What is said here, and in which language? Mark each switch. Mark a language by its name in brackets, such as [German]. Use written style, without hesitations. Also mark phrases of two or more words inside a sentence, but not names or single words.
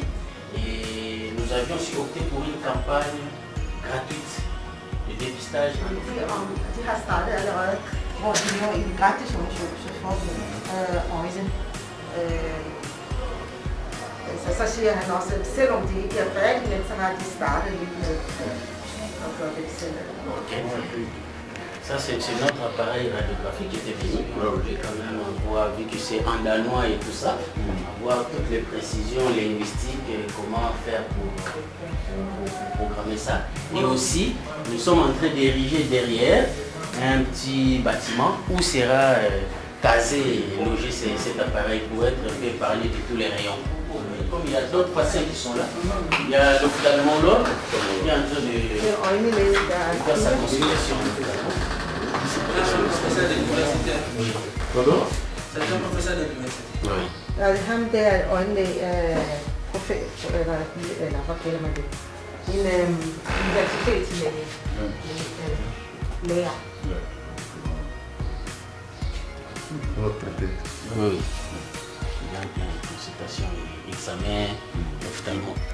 [French] Et nous avions aussi opté pour une campagne gratuite de dépistage en ophtalmo. [Danish] Så siger han også, at selvom de ikke er færdige, så har de startet lidt med at gøre det selv. [French] Ça, c'est notre appareil radiographique qui était venu. Et quand même, on voit, vu que c'est en danois et tout ça, on voit toutes les précisions linguistiques et comment faire pour programmer ça. Et aussi, nous sommes en train d'ériger derrière un petit bâtiment où sera casé et logé cet appareil pour être épargné de tous les rayons. Comme il y a d'autres patients qui sont là, il y a l'ophtalmologue qui est en train de faire sa consultation. C'est un professeur d'université. Pardon? C'est un professeur d'université. Oui. [Danish] Ham der er øjenlæge, professor, eller hvad kalder man det? En universitetslæge. Lærer. [French] Oui. Il y a une consultation, examen, ophtalmo.